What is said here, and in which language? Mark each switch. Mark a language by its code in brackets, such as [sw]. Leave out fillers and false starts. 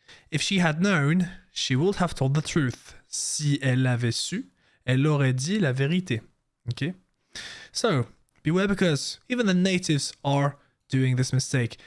[en] If she had known, she would have told the truth. [fr] Si elle l'avait su, elle aurait dit la vérité. [en] Okay, so beware because even the natives are doing this mistake.